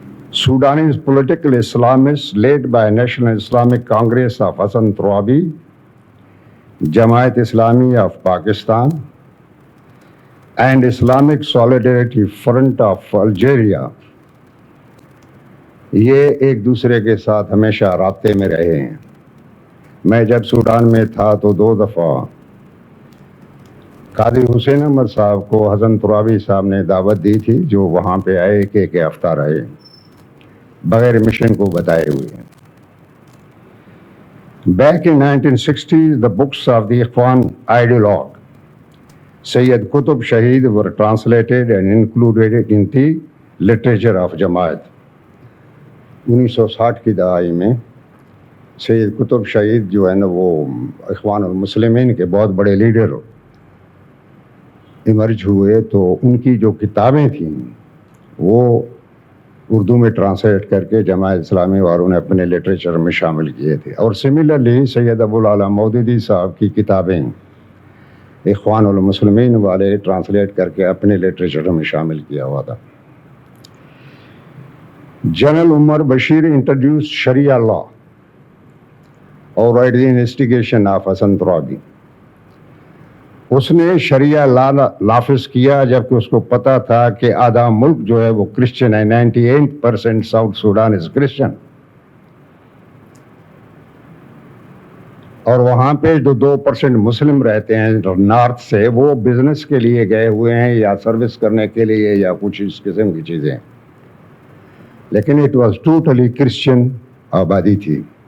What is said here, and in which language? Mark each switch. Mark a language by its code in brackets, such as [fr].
[en] Sudanese political Islamists led by National Islamic Congress of Hassan Turabi, Jamaat Islami of Pakistan, and Islamic Solidarity Front of Algeria, [ur] یہ ایک دوسرے کے ساتھ ہمیشہ رابطے میں رہے ہیں. میں جب سوڈان میں تھا تو 2 دفعہ قاضی حسین احمد صاحب کو حسن ترابی صاحب نے دعوت دی تھی, جو وہاں پہ آئے ایک ہفتہ رہے بغیر مشن کو بتائے ہوئے. [en] Back in 1960s, the books of the Ikhwan ideologue Sayyid Qutb Shahid were translated and included in the literature of Jamaat. [ur] 1960 کی دہائی میں سید قطب شہید جو ہے نا وہ اخوان المسلمین کے بہت بڑے لیڈر ایمرج ہوئے, تو ان کی جو کتابیں تھیں وہ اردو میں ٹرانسلیٹ کر کے جماعت اسلامی والوں نے اپنے لٹریچر میں شامل کیے تھے. اور سملرلی سید ابو العلا مودودی صاحب کی کتابیں اخوان المسلمین والے ٹرانسلیٹ کر کے اپنے لٹریچر میں شامل کیا ہوا تھا. [en] General Omar Bashir introduced Sharia law اور at the instigation of Hassan Turabi. [ur] اس نے شریعہ لا نافذ کیا جبکہ اس کو پتا تھا کہ آدھا ملک جو ہے وہ کرسچن ہے. 98% [en] South Sudan is Christian, [ur] اور وہاں پہ جو 2% مسلم رہتے ہیں نارتھ سے, وہ بزنس کے لیے گئے ہوئے ہیں یا سروس کرنے کے لیے یا کچھ اس قسم کی چیزیں, لیکن [en] it was totally Christian [ur] آبادی تھی.